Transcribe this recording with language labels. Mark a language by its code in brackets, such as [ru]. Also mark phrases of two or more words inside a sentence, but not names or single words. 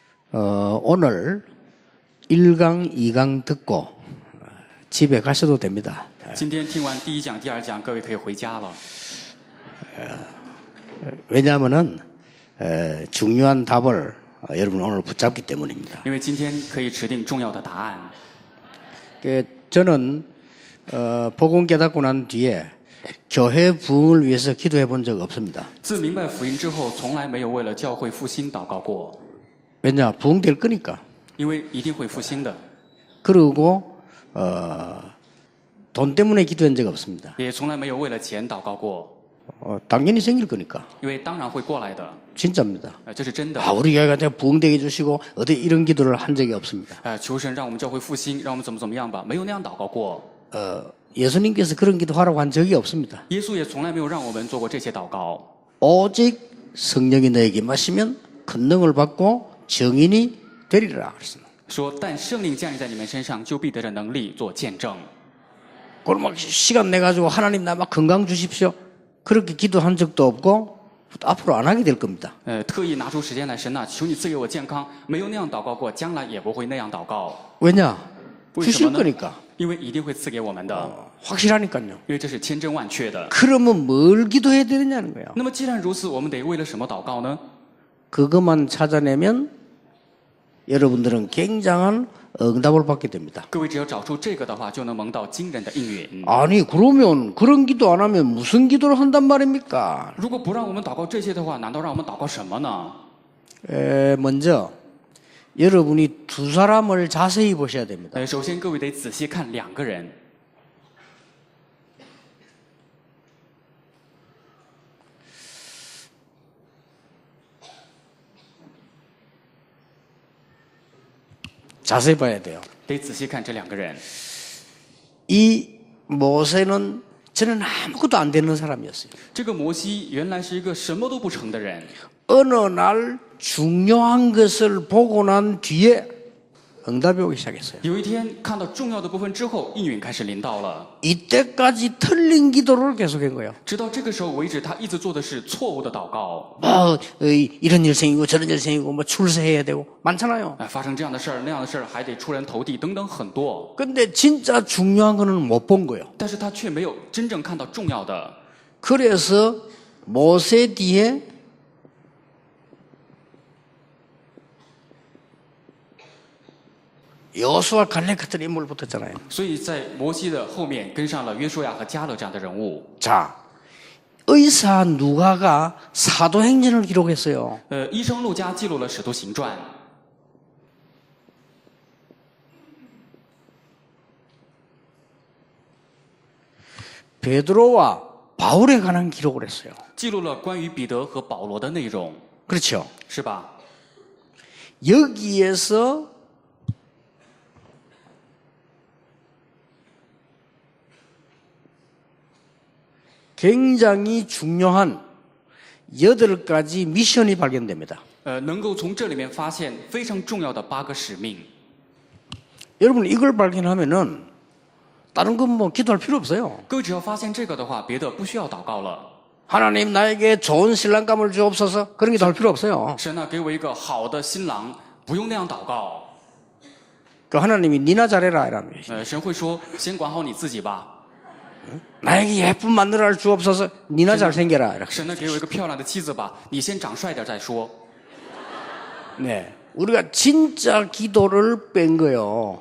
[ko] 오늘 1강, 2강 듣고 집에 가셔도 됩니다. [zh] 今天听完第一讲、第二讲，各位可以回家了。 [ko] 왜냐하면은 중요한 답을 여러분 오늘 붙잡기 때문입니다. [zh] 因为今天可以指定重要的答案。 [ko] 저는 복음 깨닫고 난 뒤에 교회 부흥을 위해서 기도해 본 적 없습니다. [zh] 自明白福音之后，从来没有为了教会复兴祷告过， [ko] 왜냐? 부흥될 거니까. [zh] 因为一定会复兴的。 [ko] 그리고 돈 때문에 기도한 적 없습니다. [zh] 也从来没有为了钱祷告过， [ko] 당연히 생길 거니까. [zh] 因为当然会过来的。 [ko] 진짜입니다. [zh] 这是真的。 [ko] 우리 교회가 부흥되게 해주시고 어디 이런 기도를 한 적이 없습니다. [zh] 求神让我们教会复兴，让我们怎么样吧，没有那样祷告过。 [ko] 예수님께서 그런 기도하라고 한 적이 없습니다. [zh] 耶稣也从来没有让我们做过这些祷告。 [ko] 오직 성령이 너에게 마시면 큰 능을 받고 증인이 되리라 그랬습니다. [zh] 说，但圣灵降临在你们身上，就必得着能力做见证。 [ko] 그럼 막 시간 내 가지고 하나님 나 막 건강 주십시오. 그렇게 기도한 적도 없고 앞으로 안 하게 될 겁니다. [zh] 特意拿出时间来，神啊，求你赐给我健康，没有那样祷告过，将来也不会那样祷告。 [ko] 왜냐? [zh] 为什 [ko] 주실 [zh] 么呢？ [ko] 거니까. [zh] 因为一定会赐给我们的， [ko] 확실하니까요. [zh] 因为这是千真万确的。 [ko] 그러면 뭘 기도해야 되느냐는 거예요. [zh] 那么既然如此，我们得为了什么祷告呢？ [ko] 그것만 찾아내면 여러분들은 굉장한 응답을 받게 됩니다. [zh] 各位只要找出这个的话，就能蒙到惊人的应允。 [ko] 아니 그러면 그런 기도 안 하면 무슨 기도를 한단 말입니까? [zh] 如果不让我们祷告这些的话，难道让我们祷告什么呢？ [ko] 먼저 여러분이 두 사람을 자세히 보셔야 됩니다. [zh] 首先各位得仔细看两个人。 [ko] 자세히 봐야 돼요. [zh] 得仔细看这两个人。 [ko] 이 모세는 저는 아무것도 안 되는 사람이었어요. [zh] 这个摩西原来是一个什么都不成的人， [ko] 어느 날 중요한 것을 보고 난 뒤에 응답이 오기 시작했어요. [zh] 有一天看到重要的部分之后，应允开始临到了。 [ko] 이때까지 틀린 기도를 계속한 거예요. [zh] 直到这个时候为止，他一直做的是错误的祷告。 [ko] 이런 일 생기고 저런 일 생기고 뭐 출세해야 되고 많잖아요. [zh] 发生这样的事儿、那样的事儿，还得出人头地等等很多。 [ko] 근데 진짜 중요한 거는 못 본 거예요. [zh] 但是他却没有真正看到重要的。 [ko] 그래서 모세 뒤에 여호수아 갈렙 같은 인물 붙었잖아요. [zh] 所以在摩西的后面跟上了约书亚和迦勒这样的人物。 [ko] 자, 의사 누가가 사도행전을 기록했어요. [zh] 医生路加记录了《使徒行传》， [ko] 베드로와 바울에 관한 기록을 했어요. [zh] 记录了关于彼得和保罗的内容， [ko] 그렇죠. [zh] 是吧？ [ko] 여기에서 굉장히 중요한 8가지 미션이 발견됩니다. [zh] 能够从这里面发现非常重要的8个使命。 [ko] 여러분 이걸 발견하면은 다른 건 뭐 기도할 필요 없어요. [zh] 各位只要发现这个的话，别的不需要祷告了。 [ko] 하나님 나에게 좋은 신랑감을 주옵소서 그런 기도 할 필요 없어요. [zh] 神啊，给我一个好的新郎，不用那样祷告。 [ko] 그 하나님이 니나 잘해라 이라며. [zh] 神会说，先管好你自己吧。 [ko] 나에게 예쁜 마누라를 주옵소서 니나 잘생겨라 이렇게. [zh] 神呢，给我一个漂亮的妻子吧，你先长帅点再说。 [ko] 네, 우리가 진짜 기도를 뺀 거예요.